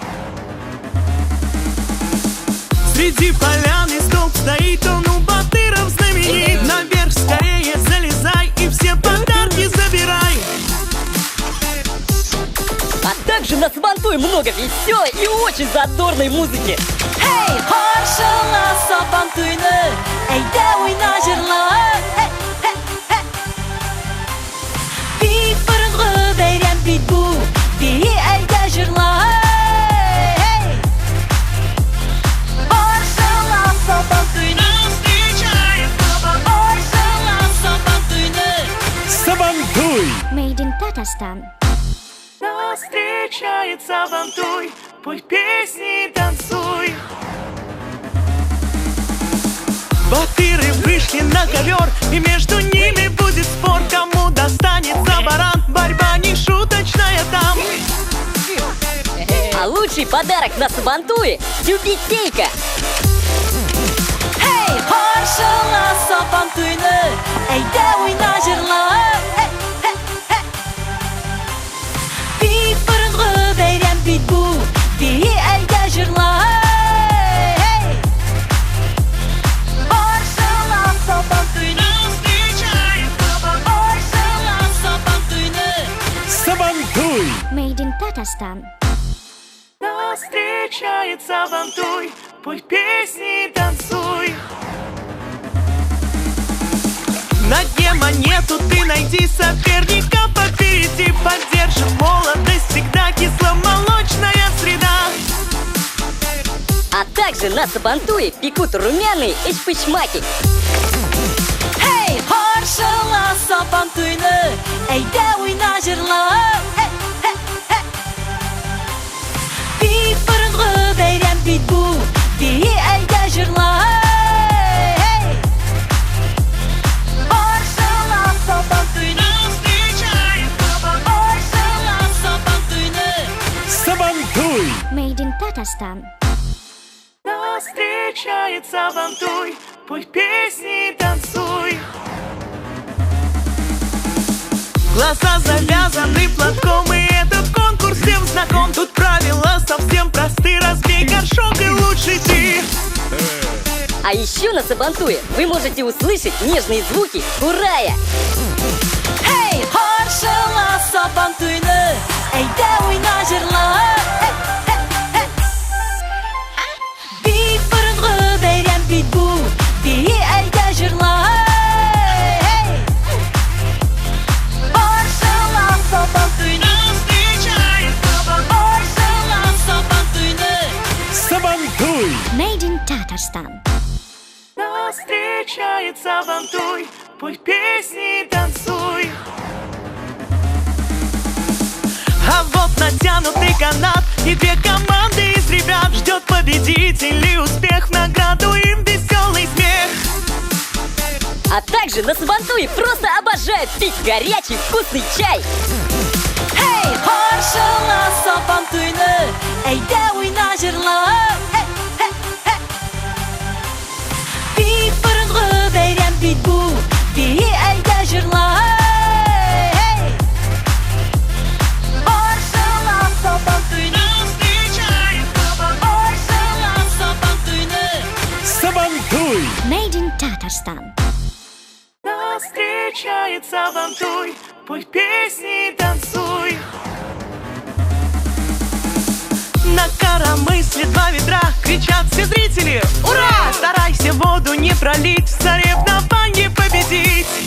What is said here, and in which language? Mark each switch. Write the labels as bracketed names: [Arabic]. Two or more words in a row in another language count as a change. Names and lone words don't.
[Russian] Среди поляны столб стоит, он у батыров знаменит. Наверх скорее залезай и все подарки забирай. А также на Сабантуе много веселой и очень задорной музыки. [Tatar] Hey, qarşıla Sabantuyni, eyde oyna jırlar. Bit burunğu beyrem bit bu, bir eyde jırlar. Qarşıla Sabantuyni, qarşıla Sabantuyni. [Russian] Сабантуй! [English] Made in Tatarstan. [Russian] Нас встречает Сабантуй, пой песни и танцуй. Батыры вышли на ковер, и между ними будет спор, кому достанется баран. Борьба не шуточная там. А лучший подарок на Сабантуе – тюбетейка. [Tatar] Hey, qarşıla Sabantuyni, eyde oyna jırlar. Bit burunğu beyrem bit bu, bir eyde jırlar. Qarşıla Sabantuyni, qarşıla Sabantuyni. [Russian] Сабантуй! [English] Made in Tatarstan. [Russian] Нас встречает Сабантуй, пой песни и танцуй. На дне монету ты найди, соперника попереди. Поддержит молодость, всегда кисломолочная среда. А также на Сабантуе пекут румяные эчпычмаки. [Tatar] Hey, qarşıla Sabantuyni, eyde oyna jırlar. Bit burunğu beyrem bit bu, bir eyde jırlar. Qarşıla Sabantuyni, qarşıla Sabantuyni. [Russian] Сабантуй! [English] Made in Tatarstan. [Russian] Нас встречает Сабантуй, пой песни и танцуй. Глаза завязаны платком, и этот конкурс всем знаком. Тут правила совсем просты, разбей горшок и лучше ты. А еще на Сабантуе вы можете услышать нежные звуки курая. [Tatar] Hey, qarşıla Sabantuyni, eyde oyna jırlar. Bit burunğu beyrem bit bu, bir eyde jırlar. Qarşıla Sabantuyni, qarşıla Sabantuyni. [Russian] Сабантуй! [English] Made in Tatarstan. [Russian] Нас встречает Сабантуй, пой песни и танцуй. А вот натянутый канат и две команды из ребят. Ждет победителей успех, в награду им веселый смех. А также на Сабантуе просто обожают пить горячий вкусный чай. [Tatar] Hey, qarşıla Sabantuyni, eyde oyna jırlar. Bit burunğu beyrem bit bu, bir eyde jırlar. Qarşıla Sabantuyni, qarşıla Sabantuyni. [Russian] Сабантуй! [English] Made in Tatarstan. [Russian] Нас встречает Сабантуй, пой песни и танцуй. На коромысле два ведра, кричат все зрители: ура! Старайся воду не пролить, в соревновании победить.